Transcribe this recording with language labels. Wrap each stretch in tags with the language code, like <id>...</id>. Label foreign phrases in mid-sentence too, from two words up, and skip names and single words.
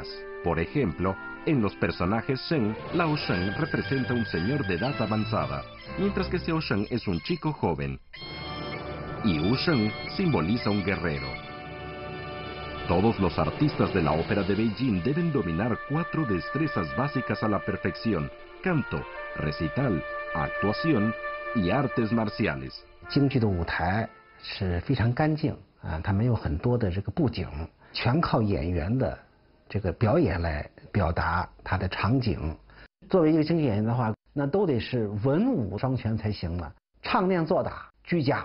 <es>Por ejemplo, en los personajes Shen, Lao Shen representa un señor de edad avanzada, mientras que Xiao Shen es un chico joven. Y Wu Shen simboliza un guerrero. Todos los artistas de la ópera de Beijing deben dominar 4 destrezas básicas a la perfección: canto, recital, actuación y artes marciales.</es> <zh>京剧的舞台是非常干净啊，它没有很多的这个布景，全靠演员的这个表演来表达它的场景。作为一个京剧演员的话，那都得是文武双全才行了，唱念做打俱佳。</zh>